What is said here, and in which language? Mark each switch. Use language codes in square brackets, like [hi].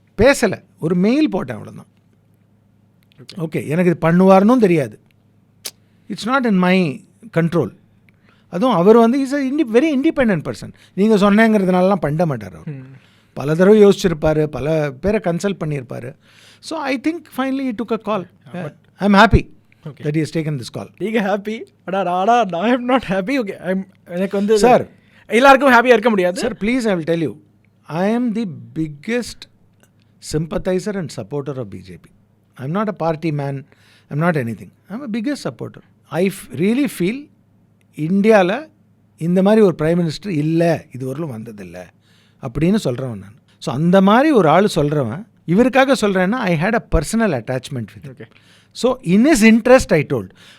[ta] பேசலை, ஒரு மெயில் போட்டேன், அவ்வளோதான். ஓகே, எனக்கு இது பண்ணுவார்னும் தெரியாது. [en] It's not in my control. [ta] அதுவும் அவர் வந்து [en] Is a very independent person. [ta] நீங்கள் சொன்னேங்கிறதுனாலலாம் பண்ண மாட்டார். அவர் பல தடவை யோசிச்சிருப்பார், பல பேரை கன்சல்ட் பண்ணியிருப்பார். [en] So I think finally he took a call. I am happy that he has taken this call. [ta] நீங்கள் ஹாப்பி? ஆனால் [en] I am not happy. [ta] Okay, எனக்கு வந்து சார் எல்லாருக்கும் ஹாப்பியாக இருக்க முடியாது sir. [en] Please, I will tell you, I am the biggest sympathizer and supporter of BJP. I'm not a party man, I'm not anything. I'm a biggest supporter. I really feel [ta] இந்தியாவில் இந்த மாதிரி ஒரு prime minister இல்லை, இது வரலும் வந்ததில்லை அப்படின்னு சொல்கிறவன் நான். ஸோ அந்த மாதிரி ஒரு ஆள் சொல்கிறவன், இவருக்காக சொல்கிறேன்னா [en] I had a personal attachment with. Okay, so in his interest I told.